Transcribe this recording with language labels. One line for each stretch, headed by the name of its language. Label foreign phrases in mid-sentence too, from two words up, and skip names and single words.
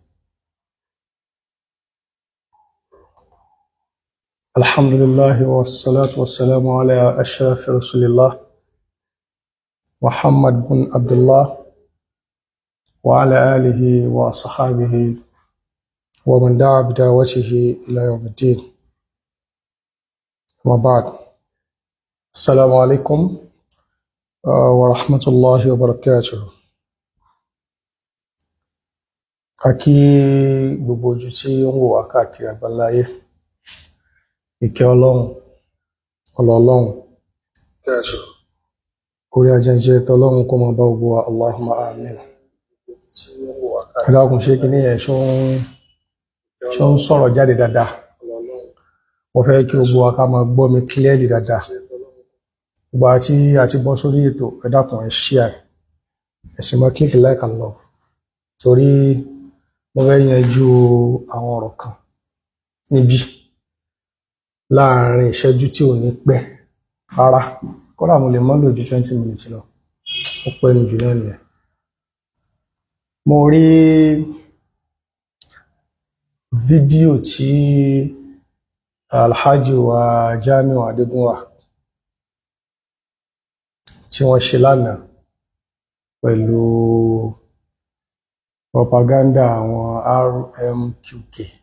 Arabic: الحمد لله والصلاة والسلام على أشرف رسول الله محمد بن عبد الله وعلى آله وصحابه ومن دعا بدعوته إلى يوم الدين. وبعد، السلام عليكم ورحمة الله وبركاته.
Yoruba: Akí gbogbo ojú tí ó ń wò wá káàkiri àgbáláyé, ìkẹ́ Ọlọ́run, orí ajẹ́jẹ́ tọ́lọ́run kó máa bá gbogbo wa,
Arabic: اللهم آمين.
Yoruba: Ẹ dákun, ṣé kí ní ẹ̀ ṣó ń sọ̀rọ̀ jáde dáadáa? Mo fẹ́ kí gbogbo wa ká máa gbọ́ mi clearly dáadáa. Gbogbo àti bọ́ sórí ètò, ẹ dákun ẹ share, ẹ sì máa
English: click like and love,
Yoruba: torí mo fẹ́ yanjú àwọn ọ̀rọ̀ kan níbí láàárín ìṣẹ́jú tí ò ní pẹ́ rárá. Kódà mo lè má lò ju 20 minutes lọ, ó pẹ́ ní jù náà nìyẹn. Mo rí fídíò tí Alhaji wa Jamiu Adegunwa tí wọ́n ṣe lánàá pẹ̀lú propaganda àwọn Rmqk.